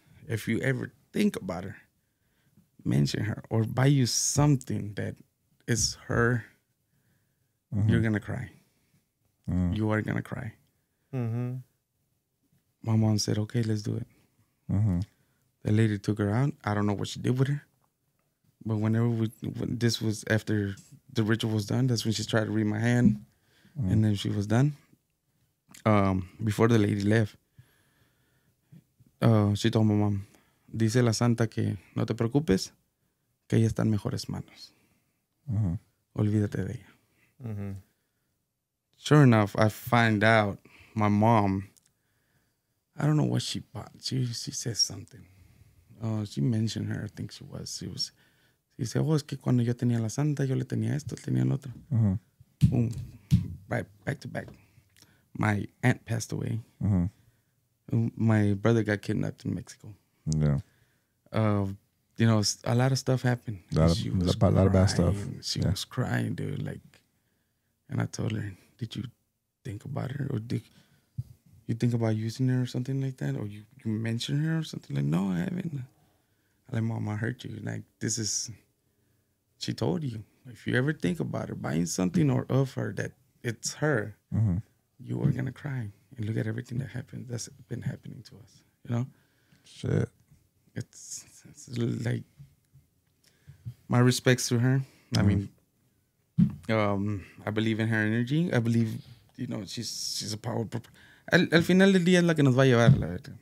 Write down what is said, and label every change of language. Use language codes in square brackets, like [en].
[en] If you ever think about her, mention her or buy you something that is her, you're gonna cry. You are gonna cry. My mom said, okay, let's do it. The lady took her out. I don't know what she did with her. But when this was after the ritual was done, that's when she tried to read my hand. And then she was done. Before the lady left, she told my mom, [es] dice la santa que no te preocupes, que ella está en mejores manos. Olvídate de ella. [en] Sure enough, I find out my mom, I don't know what she bought. She says something. She mentioned her. I think she [es] dice, es que cuando yo tenía la santa, yo le tenía esto, tenía lo otro. [en] Boom. Right, back to back. My aunt passed away. My brother got kidnapped in Mexico. Yeah. A lot of stuff happened. A lot of bad stuff. She was crying, dude. Like, and I told her, did you think about her? Or did you think about using her or something like that? Or you mention her or something? Like, no, I haven't. I'm like, Mom, I hurt you. Like, she told you. If you ever think about her, buying something or of her that it's her, you are going to cry. And look at everything that's been happening to us, Shit. It's like, my respects to her. I mean, I believe in her energy. I believe, she's a power. [es] Al final del día es la que nos va a llevar, la verdad.